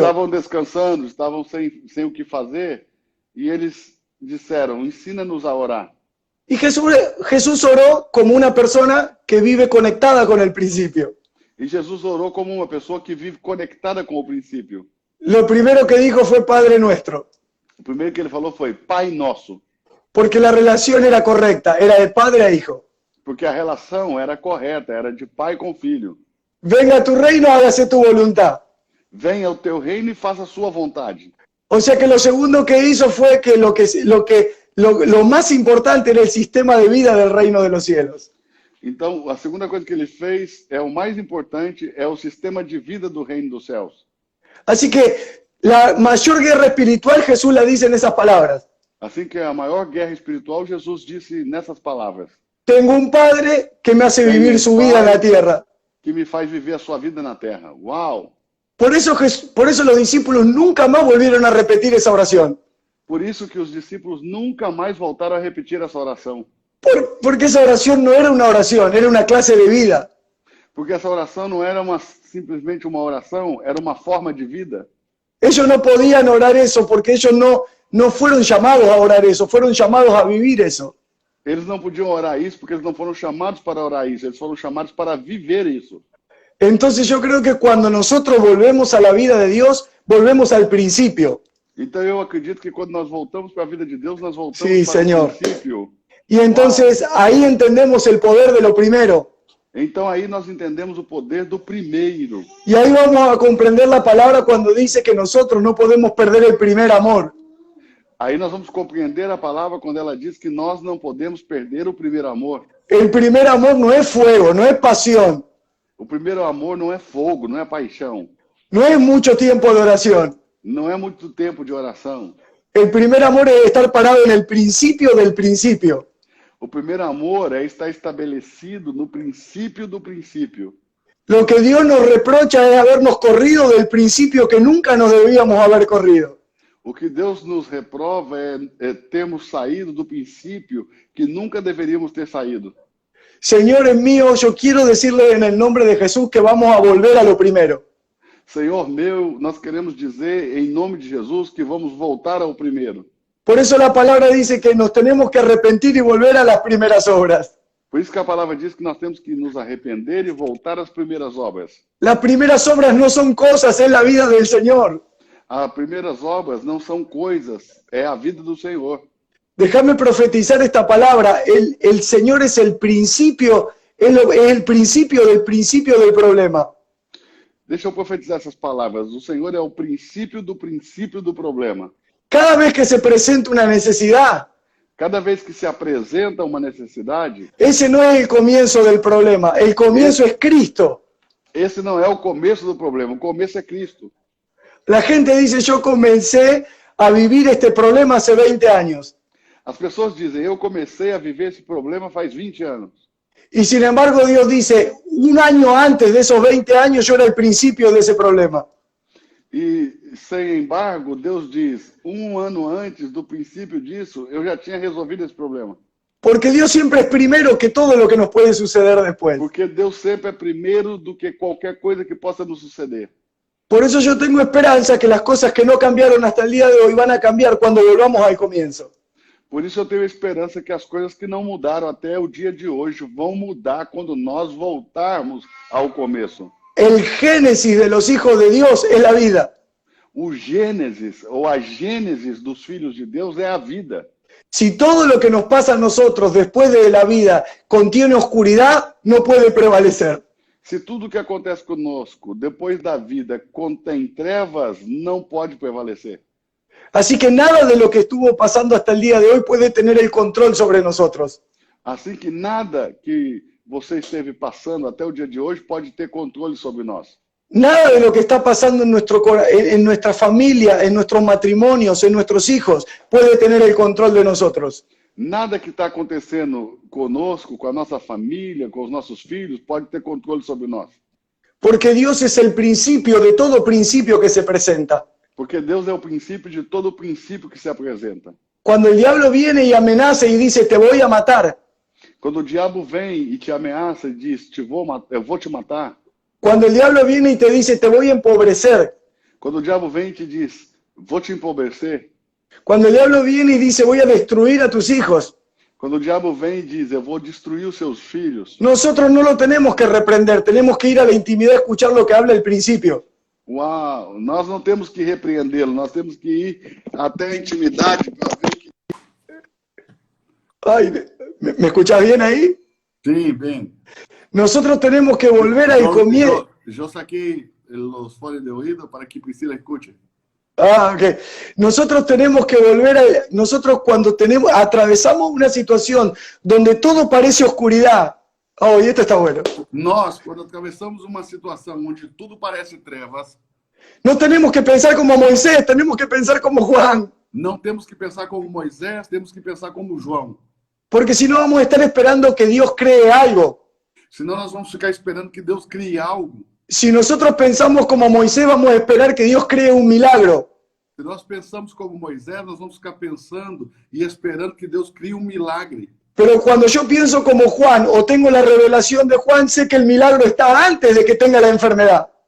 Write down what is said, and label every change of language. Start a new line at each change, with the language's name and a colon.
Portuguese: Estavam descansando, estavam sem o que fazer, e eles disseram, ensina-nos a orar.
Spanish: Y Jesús oró como una persona que vive conectada con el principio.
Portuguese: E Jesus orou como uma pessoa que vive conectada com o princípio.
Spanish: Lo primero que dijo fue Padre Nuestro.
Portuguese: O primeiro que ele falou foi Pai Nosso.
Spanish: Porque la relación era correcta, era de padre a hijo.
Portuguese: Porque a relação era correta, era de pai com filho.
Spanish: Venga a tu reino, hágase tu voluntad.
Portuguese: Venha o teu reino e faça a sua vontade.
Spanish: O sea que lo segundo que hizo fue que lo más importante era el sistema de vida del reino de los cielos.
Portuguese: Então, a segunda coisa que ele fez o mais importante, é o sistema de vida do reino dos céus.
Spanish: Así que la mayor guerra espiritual Jesús la dice en esas palabras.
Portuguese: Assim que a maior guerra espiritual Jesus disse nessas palavras.
Spanish: Tengo un padre que me hace vivir su vida en la tierra.
Portuguese: Que me faz viver a sua vida na terra. Uau!
Spanish: Por eso los discípulos nunca más volvieron a repetir esa oración.
Portuguese: Por isso que os discípulos nunca mais voltaram a repetir essa oração.
Spanish: Porque esa oración no era una oración, era una clase de vida.
Portuguese: Porque essa oração não era simplesmente uma oração, era uma forma de vida.
Spanish: Ellos no podían orar eso porque ellos no fueron llamados a orar eso, fueron llamados a vivir eso.
Portuguese: Eles não podiam orar isso porque eles não foram chamados para orar isso, eles foram chamados para viver isso.
Spanish: Entonces yo creo que cuando nosotros volvemos a la vida de Dios, volvemos al principio.
Portuguese: Então eu acredito que quando nós voltamos para a vida de Deus, nós voltamos
Spanish: sí,
Portuguese: para
Spanish: Señor.
Portuguese: o princípio.
Spanish: Y entonces ahí entendemos el poder de lo primero.
Portuguese: Então aí nós entendemos o poder do primeiro.
Spanish: Y ahí vamos a comprender la palabra cuando dice que nosotros no podemos perder el primer amor.
Portuguese: Aí nós vamos compreender a palavra quando ela diz que nós não podemos perder o primeiro amor.
Spanish: El primer amor no es fuego, no es pasión.
Portuguese: O primeiro amor não é fogo, não é paixão.
Spanish: No es mucho tiempo de oración.
Portuguese: Não é muito tempo de oração.
Spanish: El primer amor es estar parado en el principio del principio.
Portuguese: O primeiro amor é estar estabelecido no princípio do princípio.
Spanish: Lo que Dios nos reprocha es habernos corrido del principio que nunca nos debíamos haber corrido.
Portuguese: O que Deus nos reprova é termos saído do princípio que nunca deveríamos ter saído.
Spanish: Señores míos, yo quiero decirles en el nombre de Jesús que vamos a volver a lo primero.
Portuguese: Senhor meu, nós queremos dizer em nome de Jesus que vamos voltar ao primeiro.
Spanish: Por eso la palabra dice que nos tenemos que arrepentir y volver a las primeras obras.
Portuguese: Por isso que a palavra diz que nós temos que nos arrepender e voltar às primeiras obras.
Spanish: Las primeras obras no son cosas, es la vida del Señor.
Portuguese: As primeiras obras não são coisas, é a vida do Senhor.
Spanish: Déjame profetizar esta palabra. El Señor es el principio, es el principio del problema.
Portuguese: Deixa eu profetizar essas palavras. O Senhor é o princípio do problema.
Spanish: Cada vez que se presenta una necesidad,
Portuguese: Cada vez que se apresenta uma necessidade,
Spanish: ese no es el comienzo del problema. El comienzo es Cristo.
Portuguese: esse não é o começo do problema. O começo é Cristo.
Spanish: La gente dice, yo comencé a vivir este problema hace 20 años.
Portuguese: As pessoas dizem, eu comecei a viver esse problema faz 20 anos.
Spanish: Y sin embargo Dios dice, un año antes de esos 20 años yo era el principio de ese problema.
Portuguese: E, sem embargo, Deus diz, um ano antes do princípio disso, eu já tinha resolvido esse problema.
Spanish: Porque Dios siempre es primero que todo lo que nos puede suceder después.
Portuguese: Porque Deus sempre é primeiro do que qualquer coisa que possa nos suceder.
Spanish: Por eso yo tengo esperanza que las cosas que no cambiaron hasta el día de hoy van a cambiar cuando volvamos al comienzo.
Portuguese: Por isso eu tenho esperança que as coisas que não mudaram até o dia de hoje vão mudar quando nós voltarmos ao começo.
Spanish: El génesis de los hijos de Dios es la vida.
Portuguese: O Gênesis, ou a Gênesis dos filhos de Deus é a vida.
Spanish: Si todo lo que nos pasa a nosotros después de la vida contiene oscuridad, no puede prevalecer.
Portuguese: Se tudo que acontece conosco depois da vida contém trevas, não pode prevalecer.
Spanish: Así que nada de lo que estuvo pasando hasta el día de hoy puede tener el control sobre nosotros.
Portuguese: Assim que nada que você esteve passando até o dia de hoje pode ter controle sobre nós.
Spanish: Nada de lo que está pasando en nuestra familia, en nuestros matrimonios, en nuestros hijos, puede tener el control de nosotros.
Portuguese: Nada que está acontecendo conosco, com a nossa família, com os nossos filhos, pode ter controle sobre nós.
Spanish: Porque Dios es el principio de todo principio que se presenta.
Portuguese: Porque Deus é o princípio de todo princípio que se apresenta.
Spanish: Cuando el diablo viene y amenaza y dice, te voy a matar.
Portuguese: Quando o diabo vem e te ameaça e diz, eu vou te matar.
Spanish: Cuando el diablo viene y te dice, te voy a empobrecer.
Portuguese: Quando o diabo vem e te diz, vou te empobrecer.
Spanish: Cuando el diablo viene y dice, voy a destruir a tus hijos.
Portuguese: Quando o diabo vem e diz, eu vou destruir os seus filhos.
Spanish: Nosotros no lo tenemos que reprender, tenemos que ir a la intimidad a escuchar lo que habla el principio.
Portuguese: Uau, nós não temos que repreendê-lo, nós temos que ir até a intimidade para ver que...
Spanish: Ay, ¿me escuchás bien ahí?
Portuguese: Sim, bem.
Spanish: Nosotros tenemos que volver al comienzo.
Portuguese: Eu saquei os fones de oído para que Priscila escute. Ah, ok.
Spanish: Nosotros tenemos que volver a... Nosotros cuando atravesamos una situación donde todo parece oscuridad. Oh, y esto está bueno.
Portuguese: Nós, quando atravessamos uma situação onde tudo parece trevas,
Spanish: no tenemos que pensar como Moisés, tenemos que pensar como Juan.
Portuguese: Não temos que pensar como Moisés, temos que pensar como João.
Spanish: Porque si no vamos a estar esperando que Dios cree algo.
Portuguese: Senão nós vamos ficar esperando que Deus crie algo.
Spanish: Si nosotros pensamos como Moisés, vamos a esperar que Dios cree un milagro.
Portuguese: Se nós pensamos como Moisés, nós vamos ficar pensando e esperando que Deus crie milagre.
Spanish: Pero cuando yo pienso como Juan o tengo la revelación de Juan, sé que el milagro está antes de que tenga la enfermedad.